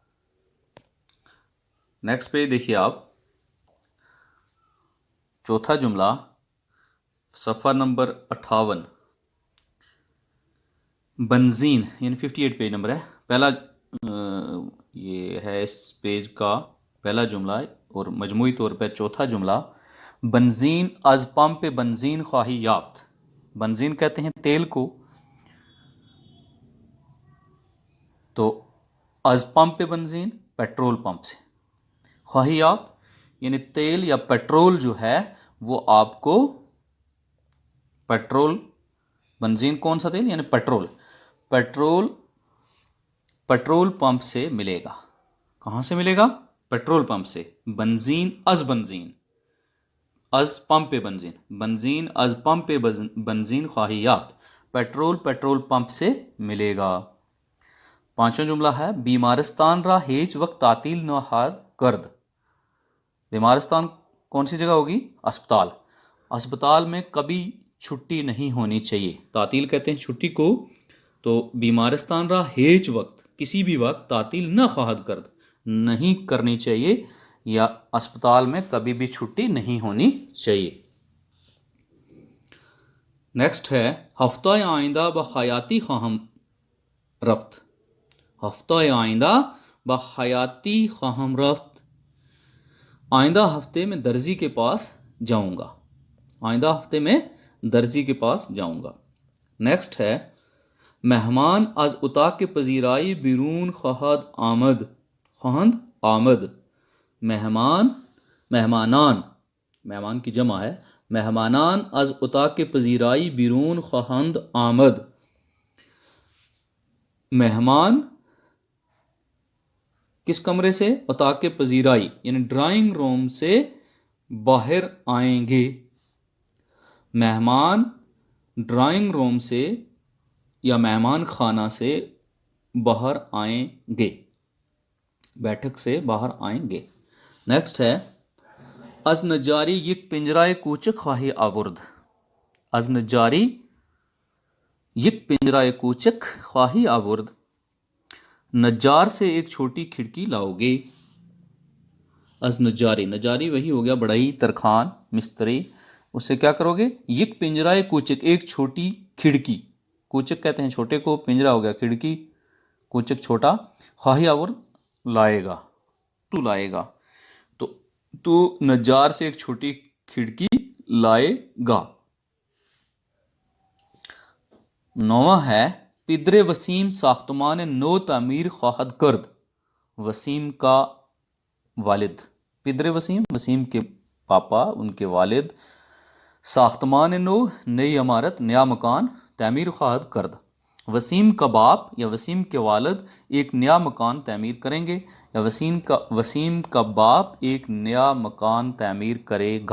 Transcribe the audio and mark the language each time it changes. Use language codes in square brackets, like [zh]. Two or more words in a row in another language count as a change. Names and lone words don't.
[ur] نیکسٹ پہ دیکھیے آپ، چوتھا جملہ، صفحہ نمبر 58، بنزین، یعنی 58 [en] page number [ur] ہے۔ پہلا یہ ہے اس پیج کا پہلا جملہ اور مجموعی طور پہ چوتھا جملہ۔ [fa] بنزین از پمپ بنزین خواہی یافت۔ [ur] بنزین کہتے ہیں تیل کو، تو [fa] از پمپ بنزین [en] petrol pump [ur] سے، [fa] خواہی یافت [ur] یعنی تیل یا پیٹرول جو ہے وہ آپ کو، پیٹرول، بنزین کون سا تیل یعنی پیٹرول، [en] petrol pump [ur] سے ملے گا۔ کہاں سے ملے گا؟ پیٹرول پمپ سے۔ [fa] بنزین از بنزین، از پمپ بنزین، بنزین از پمپ بنزین خواہی یافت، [en] petrol pump [ur] سے ملے گا۔ پانچواں جملہ ہے، [fa] بیمارستان را ہیچ وقت تعطیل نہ ہاد کرد۔ [ur] بیمارستان کون سی جگہ ہوگی؟ اسپتال۔ اسپتال میں کبھی چھٹی نہیں ہونی چاہیے۔ تعطیل کہتے ہیں چھٹی کو، تو [fa] بیمارستان را ہیچ وقت [ur] کسی بھی وقت [fa] تعطیل نہ خواہد کرد [ur] نہیں کرنی چاہیے، یا اسپتال میں کبھی بھی چھٹی نہیں ہونی چاہیے۔ نیکسٹ ہے، [fa] ہفتہ آئندہ بخیاطی خواہم رفت۔ ہفتہ آئندہ بخیاطی خواہم رفت، [ur] آئندہ ہفتے میں درزی کے پاس جاؤں گا۔ آئندہ ہفتے میں درزی کے پاس جاؤں گا۔ نیکسٹ ہے، [fa] مہمان از اتاق پذیرائی بیرون خواہد آمد۔ خواہد آمد، مہمانان، [ur] مہمان کی جمع ہے، [fa] مہمانان از اتاق پذیرائی بیرون خواہند آمد۔ [ur] مہمان کس کمرے سے؟ [fa] اتاق پذیرائی [ur] یعنی [en] drawing room [ur] سے باہر آئیں گے۔ مہمان [en] drawing room [ur] سے یا مہمان خانہ سے باہر آئیں گے، بیٹھک سے باہر آئیں گے۔ نیکسٹ ہے، [fa] از نجاری یک پنجرائے کوچک خواہی آورد۔ از نجاری یک پنجرائے کوچک خواہی آورد، [ur] نجار سے ایک چھوٹی کھڑکی لاؤ گے۔ [fa] از نجاری، [ur] نجاری وہی ہو گیا بڑھئی، ترخان، مستری، اس سے کیا کرو گے؟ [fa] یک پنجرائے کوچک، [ur] ایک چھوٹی کھڑکی، کوچک کہتے ہیں چھوٹے کو، پنجرا ہو گیا کھڑکی، کوچک چھوٹا، [fa] خواہی آورد [ur] لائے گا، تو لائے گا، تو نجار سے ایک چھوٹی کھڑکی لائے گا۔ نواں ہے، [fa] پدر وسیم ساختمان نو تعمیر خواہد کرد۔ [ur] وسیم کا والد. [fa] پدر وسیم, [ur] وسیم کے پاپا, ان کے والد. [fa] ساختمان نو, [ur] نئی عمارت, نیا مکان, [fa] تعمیر خواہد کرد. [ur] وسیم کا باپ یا وسیم کے والد ایک نیا مکان تعمیر کریں گے, یا وسیم کا باپ ایک نیا مکان تعمیر کرے گا.